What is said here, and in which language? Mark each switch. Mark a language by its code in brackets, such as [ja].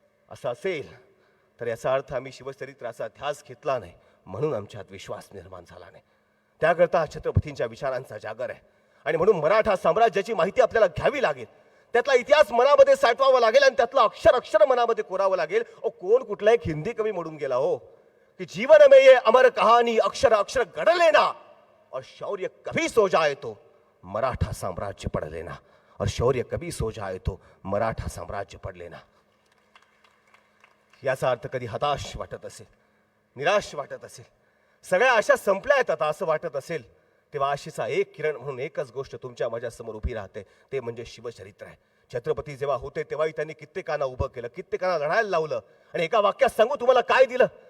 [mr] असं असेल तर याचा अर्थ आम्ही शिवचरित्राचा ध्यास घेतला नाही म्हणून आमच्यात विश्वास निर्माण झाला नाही. त्याकरता छत्रपतींच्या विचारांचा जागर आहे आणि म्हणून मराठा साम्राज्याची माहिती आपल्याला घ्यावी लागेल, त्यातला इतिहास मनामध्ये साठवावा लागेल आणि त्यातला अक्षर अक्षर मनामध्ये कोरावं लागेल. कोण कुठला एक हिंदी कवी म्हणून गेला हो [hi] कि जीवन में ये अमर कहानी अक्षर अक्षर गढ़ लेना और शौर्य कभी सो जाए तो मराठा साम्राज्य पढ़ लेना, और शौर्य कभी सो जाए तो मराठा साम्राज्य पढ़ लेना. [mr] याचा अर्थ कधी हताश वाटत असेल, निराश वाटत असेल, सगळ्या आशा संपल्या आहेत आता असं वाटत असेल तेव्हा आशेचा एक किरण म्हणून एकच गोष्ट तुमच्या माझ्यासमोर उभी राहते, ते म्हणजे शिवचरित्र आहे. छत्रपती जेव्हा होते तेव्हाही त्यांनी कित्येकांना उभं केलं, कित्येकांना लढायला लावलं आणि एका वाक्यात सांगू तुम्हाला काय दिलं?